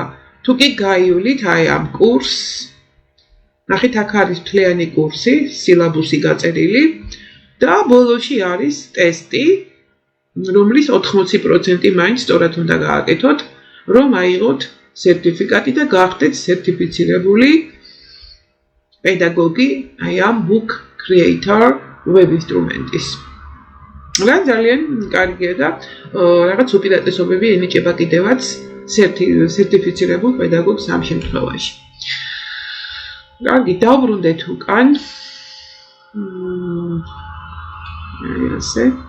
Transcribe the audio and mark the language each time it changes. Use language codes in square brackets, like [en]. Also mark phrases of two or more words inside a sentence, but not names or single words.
[ka] თუ კი გაივლით აი ამ კურსს, ნახეთ აქ არის მთლიანი კურსი, სილაბუსი გაწერილი და ბოლოში არის ტესტი, რომლის 80% მაინც სწორად უნდა გააკეთოთ, რომ აიღოთ სერტიფიკატი და გახდეთ სერტიფიცირებული პედაგოგი აი ამ book creator web ინსტრუმენტის. რა ძალიან კარგია და რაღაც უპირატესობები ენიჭება კიდევაც სერტიფიცირებულ პედაგოგს ამ შემთხვევაში. კარგი, დავბრუნდეთ უკან. აი ასე.